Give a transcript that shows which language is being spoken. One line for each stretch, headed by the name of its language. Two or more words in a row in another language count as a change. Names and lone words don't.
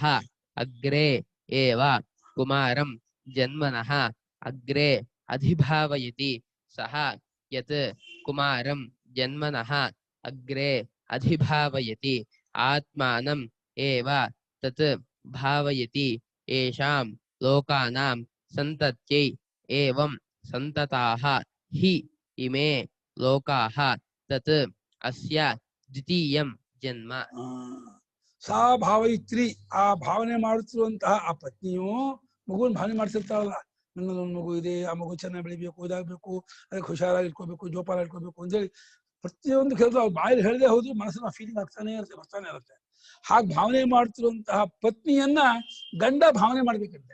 Sanskrit: अग्रे एव कुमारं जन्मनः अग्रे अधिभावयति सः यत् कुमारं जन्मनः अग्रे अधिभावयति आत्मानम् एव तत् भावयति येषां लोकानां सन्तत्यै एवं सन्तताः हि इमे लोकाः तत् अस्य द्वितीयं जन्म ಸಾ ಭಾವಯಿತ್ರಿ
Kannada: ಆ ಭಾವನೆ ಮಾಡುತ್ತಿರುವಂತಹ ಆ ಪತ್ನಿಯು ಮಗುವಿನ ಭಾವನೆ ಮಾಡ್ತಿರ್ತಾಳಲ್ಲ, ನನ್ನದೊಂದು ಮಗು ಇದೆ, ಆ ಮಗು ಚೆನ್ನಾಗಿ ಬೆಳಿಬೇಕು, ಇದಾಗಬೇಕು, ಅದಕ್ಕೆ ಹುಷಾರಾಗಿ ಇಟ್ಕೋಬೇಕು, ಜೋಪಾನ ಇಟ್ಕೋಬೇಕು ಅಂತೇಳಿ ಪ್ರತಿಯೊಂದು ಕೆಲಸ ಅವ್ರು ಬಾಯಲ್ಲಿ ಹೇಳದೆ ಹೋದ್ರು ಮನಸ್ಸಿನ ಫೀಲಿಂಗ್ ಆಗ್ತಾನೆ ಇರುತ್ತೆ, ಬರ್ತಾನೆ ಇರುತ್ತೆ. ಹಾಗೆ ಭಾವನೆ ಮಾಡ್ತಿರುವಂತಹ ಪತ್ನಿಯನ್ನ ಗಂಡ ಭಾವನೆ ಮಾಡ್ಬೇಕಂತೆ.